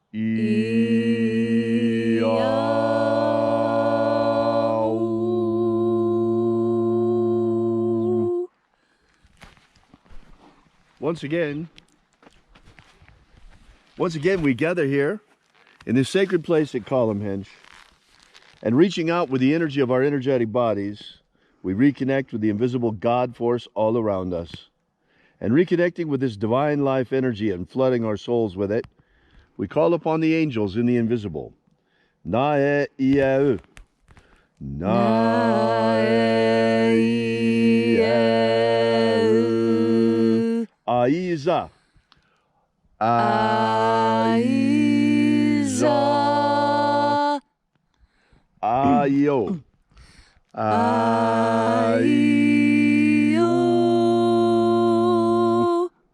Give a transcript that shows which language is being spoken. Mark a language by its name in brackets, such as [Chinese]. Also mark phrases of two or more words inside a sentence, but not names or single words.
[English] Once again, we gather here in this sacred place at Columnhenge, and reaching out with the energy of our energetic bodies, we reconnect with the invisible God force all around us. And reconnecting with this divine life energy and flooding our souls with it, we call upon the angels in the invisible. Na-e-ia-u. Na-e-ia-u. Aiza. Aiza. Ayo. Ayo.